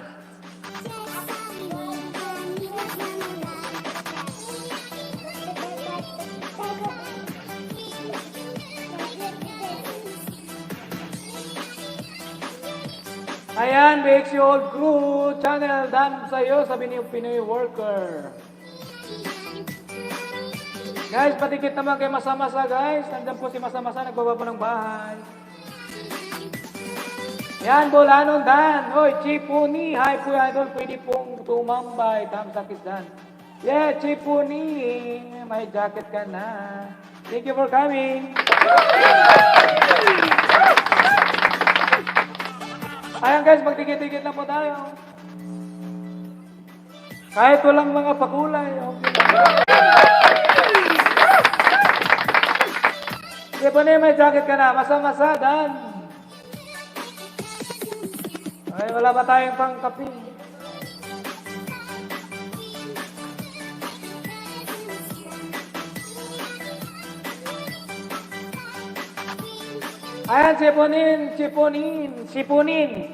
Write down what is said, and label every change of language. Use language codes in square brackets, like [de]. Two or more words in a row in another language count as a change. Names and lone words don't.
[tl] Ayan, BXC Old Crew Channel, done sa'yo, sabi ni Pinoy Worker. Guys, patikit naman kay Masa-Masa, guys. Nandiyan po si Masa-Masa, nagbaba po ng bahay. Yan, Bolanon Dan. Hoy, Chipuni. Hi po, idol. Pwede pong tumambay. [en] Thumbs up is done. Yeah, [tl] Chipuni. May jacket ka na. [en] Thank you for coming. [tl] Ayan guys, magtikit-tikit lang po tayo. Kahit walang mga pakulay. Okay. Chipuni, may jacket ka na. Masa-Masa, Dan. Ay, wala ba tayong pangkapi? Ayan, Sipunin.